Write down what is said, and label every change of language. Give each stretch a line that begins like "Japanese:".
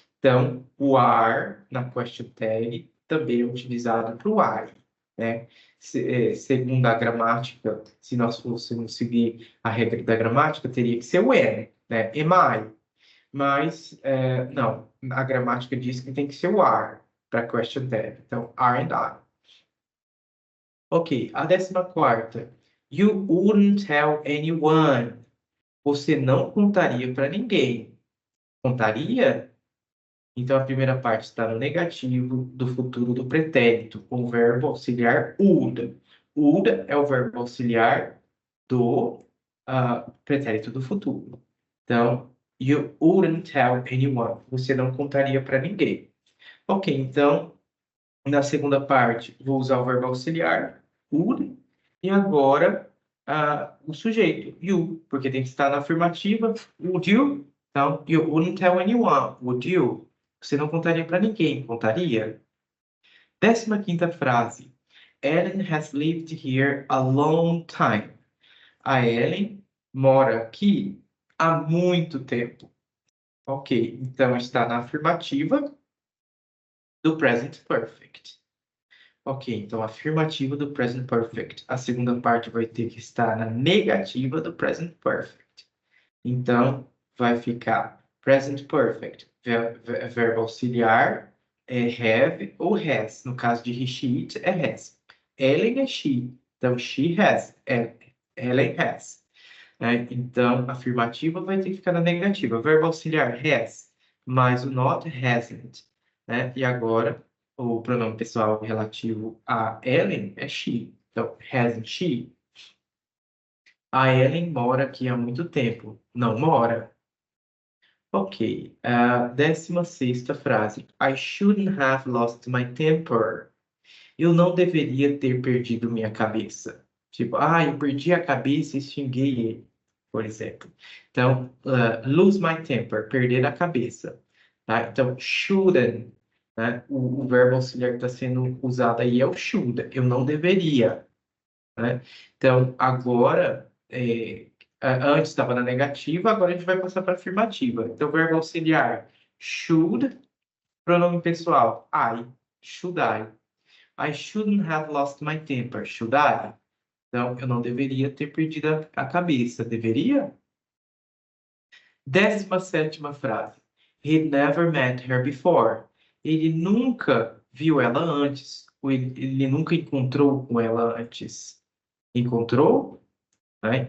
Portuguese: Então, o are na question tag também é utilizado para o I, né? Segundo a gramática, se nós fôssemos seguir a regra da gramática, teria que ser o am, né?
English: Am I?
Portuguese: Mas, não, a gramática diz que tem que ser o are para question tag. Então,
English: are and I.
Portuguese: Ok, a 14ª.
English: You wouldn't tell anyone.
Portuguese: Você não contaria para ninguém. Contaria? Então, a primeira parte está no negativo do futuro do pretérito, com o verbo auxiliar would. Would é o verbo auxiliar do pretérito do futuro.
English: Então, you wouldn't tell anyone.
Portuguese: Você não contaria para ninguém. Ok, então, na segunda parte, vou usar o verbo auxiliar, would. E agora, o sujeito, you, porque tem que estar na afirmativa.
English: Would you? Então, you wouldn't tell anyone, would you?
Portuguese: Você não contaria para ninguém, contaria? 15ª frase.
English: Ellen has lived here a long time.
Portuguese: A Ellen mora aqui há muito tempo. Ok, então está na afirmativa do present perfect. Ok, então afirmativa do present perfect. A segunda parte vai ter que estar na negativa do present perfect. Então, vai ficar present perfect, verbo auxiliar, have ou has. No caso de he, she, it, é has. Ellen é she, então she has, Ellen has. Então, afirmativa vai ter que ficar na negativa. Verbo auxiliar has, mais o not hasn't. Né? E agora, o pronome pessoal relativo a Ellen é she. Então,
English: hasn't she?
Portuguese: A Ellen mora aqui há muito tempo. Não mora. Ok. A 16ª frase.
English: I shouldn't have lost my temper.
Portuguese: Eu não deveria ter perdido minha cabeça. Tipo, eu perdi a cabeça e xinguei ele, por exemplo. Então, lose my temper, perder a cabeça. Tá? Então, shouldn't, né? O verbo auxiliar que está sendo usado aí é o should. Eu não deveria, né? Então, agora, antes estava na negativa, agora a gente vai passar para a afirmativa. Então, verbo auxiliar, should, pronome pessoal, I,
English: should I. I shouldn't have lost my temper, should I?
Portuguese: Então, eu não deveria ter perdido a cabeça, deveria? 17ª frase.
English: He never met her before.
Portuguese: Ele nunca viu ela antes. Ou ele nunca encontrou com ela antes. Encontrou? Né?